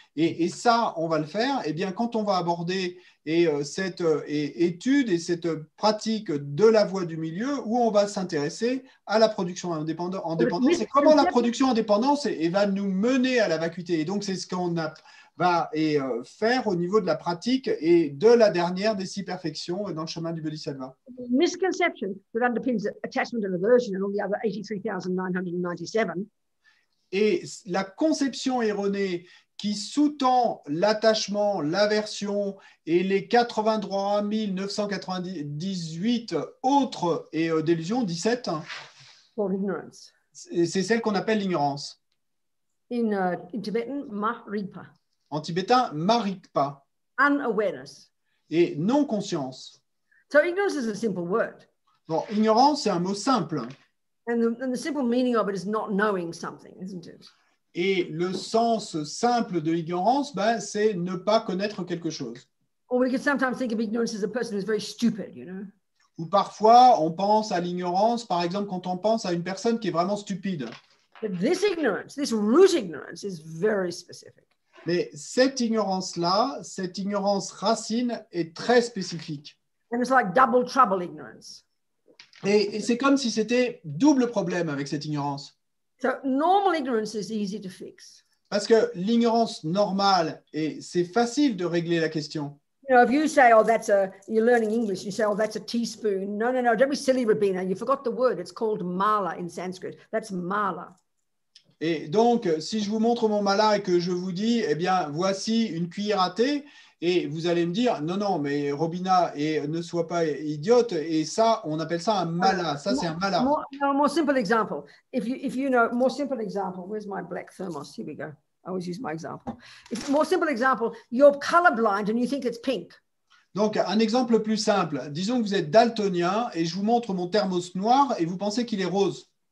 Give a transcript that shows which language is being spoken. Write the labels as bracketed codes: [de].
[fr] Et ça, on va le faire. Eh bien, quand on va aborder cette étude et cette pratique de la voie du milieu, où on va s'intéresser à la production indépendante et comment la production indépendante va nous mener à la vacuité. Et donc, c'est ce qu'on va faire au niveau de la pratique et de la dernière des 6 perfections dans le chemin du Bodhisattva. [en] Misconception that underpins attachment and aversion and all the other 83,997. [fr] Et la conception erronée qui sous-tend l'attachement, l'aversion et les 83 998 autres délusions, 17, c'est celle qu'on appelle l'ignorance. [en] In Tibetan, Maripa. [fr] En tibétain, Marikpa. [en] Unawareness. [fr] Et non-conscience. [en] So ignorance is a simple word. [fr] Bon, ignorance, c'est un mot simple. [en] And the simple meaning of it is not knowing something, isn't it? [fr] Et le sens simple de l'ignorance, c'est ne pas connaître quelque chose. [en] Or we can sometimes think of ignorance as a person who's very stupid, you know. [fr] Ou parfois, on pense à l'ignorance, par exemple, quand on pense à une personne qui est vraiment stupide. [en] But this ignorance, this root ignorance, is very specific. [fr] Mais cette ignorance-là, cette ignorance racine est très spécifique. [en] And it's like double trouble ignorance. [fr] Et c'est comme si c'était double problème avec cette ignorance. [en] So normal ignorance is easy to fix. [fr] Parce que l'ignorance normale, c'est facile de régler la question. [en] You know, if you say, oh, you're learning English, you say, oh, that's a teaspoon. No, don't be silly, Rabina. You forgot the word. It's called mala in Sanskrit. That's mala. [fr] Et donc, si je vous montre mon mala et que je vous dis, eh bien, voici une cuillère à thé, et vous allez me dire, non, mais Robina, ne sois pas idiote, et ça, on appelle ça un mala. Ça, c'est un mala. [en] More simple example. If you know, more simple example, where's my black thermos? Here we go. I always use my example. More simple example, you're colorblind and you think it's pink. [fr] Donc, un exemple plus simple. Disons que vous êtes daltonien, et je vous montre mon thermos noir, et vous pensez qu'il est rose.